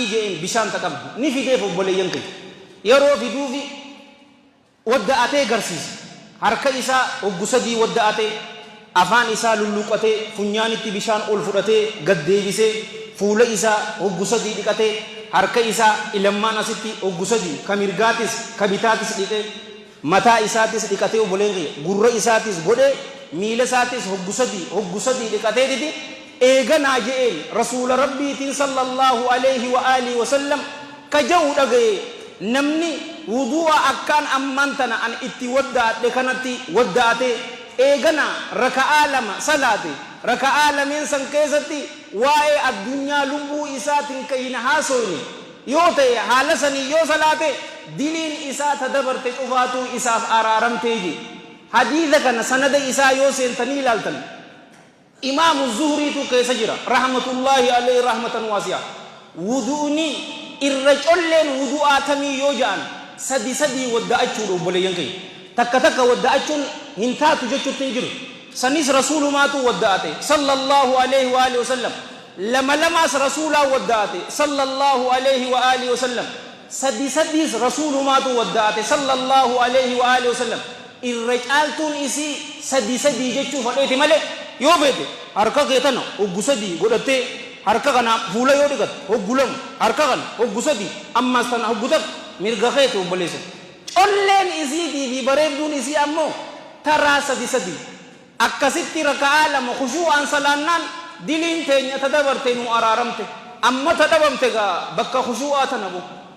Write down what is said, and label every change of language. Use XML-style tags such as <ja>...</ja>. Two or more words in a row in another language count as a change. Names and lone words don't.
<om>je'een bishaan taqabdu ni fideef obboleeyyan kee yeroo fiduufi wadda'atee garsiise harka isaa hoggu sadii wadda'atee afaan isaa lulluqatee funyaanitti bishaan ol fudhatee gad deebisee fuula isaa hoggu sadii dhiqatee harka isaa ilammaan asitti hoggu sadii ka mirgaatis ka bitaatis dhiqee mataa isaatis dhiqatee obboleen kiyya gurra isaatis godhee miila isaatis hoggu sadii dhiqatee didi eeganaa je'een rasuula rabbiitiin</om> <ar>صلى الله عليه وآله وسلم</ar> <om>ka ja'u dhagaye namni wudu'a akkaan ammaan tana an itti wadda'adhe kanatti wadda'atee eeganaa raka'aa lama salaate raka'aa lameen san keessatti waa'ee addunyaa lubbuu isaatiin ka hin haasoyne yoo ta'e haala sanii yoo salaate diliin isaa tadabarte cufaatuu isaaf araaramtee je hadiisa kana sanada isaa yoo seentanii ilaaltan imaamu zuhriitu keessa jira</om> <ar>رحمة الله عليه رحمة واسعة</ar> <om>wudu'ni irra colleen wudu'aatamii yoo ja'an sadii wadda'achuudha obboleeyyan kee takka wadda'achuun hin taatu jechuutti hin jiru sanis rasuulumaatu wadda'ate</om> <ar>صلى الله عليه وآله وسلم</ar> <om>lamaas rasuulaa wadda'ate</om> <ar>صلى الله عليه وآله وسلم</ar> <om>sadis rasuulumaatu wadda'ate</om> <ar>صلى الله عليه وآله وسلم</ar> <om>irra caaltuun isii sadii jechuu fadheeti malee yoo beete harka kee tana hoggu sadii godhattee harka kana fuula yoo dhiqatte hoggu lama harka kana hoggu sadii ammas tana hoggu takka mirga keeti obboleessa colleen isiitii fi bareedduun isii ammoo taraa sadii akkasitti raka'aa lama khushuu'aan salaannaan diliin teenya tadabarte nu araaramte amma tadhabamte gaa bakka khushuu'aa tana bu</om>